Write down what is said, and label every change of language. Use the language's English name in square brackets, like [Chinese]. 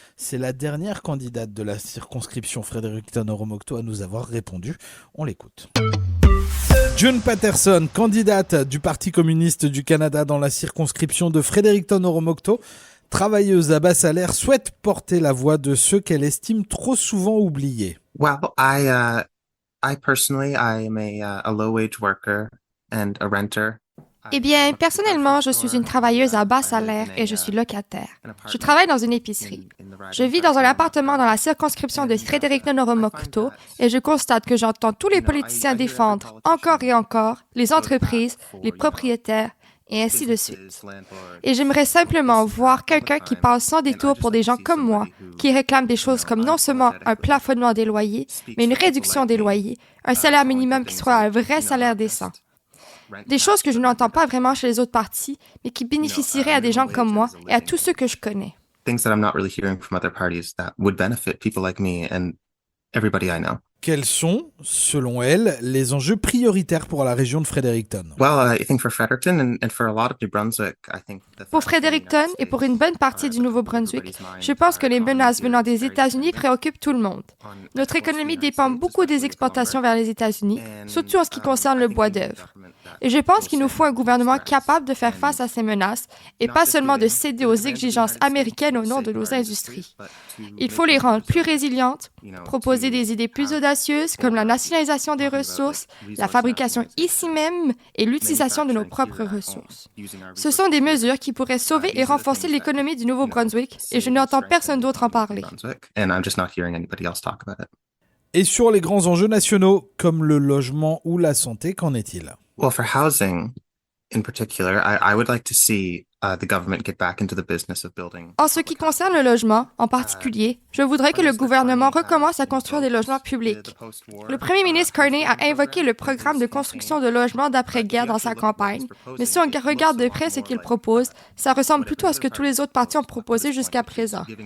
[French] C'est la dernière candidate de la circonscription Fredericton-Oromocto à nous avoir répondu. On l'écoute. June Patterson, candidate du Parti communiste du Canada dans la circonscription de Fredericton-Oromocto, travailleuse à bas salaire, souhaite porter la voix de ceux qu'elle estime trop souvent oubliés. [English] Well, I personally, I am a low-wage worker and a renter. [French] Eh bien, personnellement, je suis une travailleuse à bas salaire et je suis locataire. Je travaille dans une épicerie. Je vis dans un appartement dans la circonscription de Fredericton-Oromocto et je constate que j'entends tous les politiciens défendre encore et encore les entreprises, les propriétaires et ainsi de suite. Et j'aimerais simplement voir quelqu'un qui passe sans détour pour des gens comme moi, qui réclament des choses comme non seulement un plafonnement des loyers, mais une réduction des loyers, un salaire minimum qui soit un vrai salaire décent. Des choses que je n'entends pas vraiment chez les autres partis, mais qui bénéficieraient à des gens comme moi et à tous ceux que je connais. [English] Things that I'm not really hearing from other parties that would benefit people like me and everybody I know. [French] Quels sont, selon elle, les enjeux prioritaires pour la région de Fredericton? [English] Well, I think for Fredericton and for a lot of New Brunswick, I think [French] Pour Fredericton et pour une bonne partie du Nouveau-Brunswick, je pense que les menaces venant des États-Unis préoccupent tout le monde. Notre économie dépend beaucoup des exportations vers les États-Unis, surtout en ce qui concerne le bois d'œuvre. Et je pense qu'il nous faut un gouvernement capable de faire face à ces menaces et pas seulement de céder aux exigences américaines au nom de nos industries. Il faut les rendre plus résilientes, proposer des idées plus audacieuses comme la nationalisation des ressources, la fabrication ici même et l'utilisation de nos propres ressources. Ce sont des mesures qui pourraient sauver et renforcer l'économie du Nouveau-Brunswick et je n'entends personne d'autre en parler. [English] and I'm just not hearing anybody else talk about it. [French] Et sur les grands enjeux nationaux, comme le logement ou la santé, qu'en est-il? [English] Well, for housing in particular, I would like to see the government get back into the business of building. [French] En ce qui concerne le logement, en particulier, je voudrais que le gouvernement recommence à construire des logements publics. Le premier ministre Carney a invoqué le programme de construction de logements d'après-guerre dans sa campagne, mais si on regarde de près ce qu'il propose, ça ressemble plutôt à ce que tous les autres partis ont proposé jusqu'à présent.